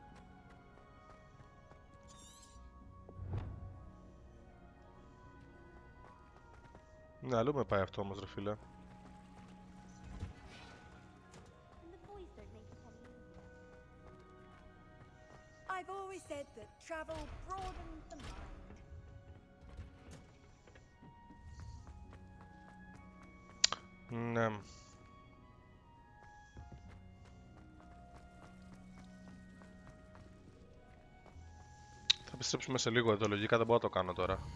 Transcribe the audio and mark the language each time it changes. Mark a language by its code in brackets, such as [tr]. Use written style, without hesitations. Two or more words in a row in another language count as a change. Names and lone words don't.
[el] Ναι, αλλού με πάει αυτό όμως ρε φίλε. [en] I've always said that travel broadens the mind. [el] Ναι. Θα επιστρέψουμε σε λίγο εδώ, λογικά δεν μπορώ να το κάνω τώρα.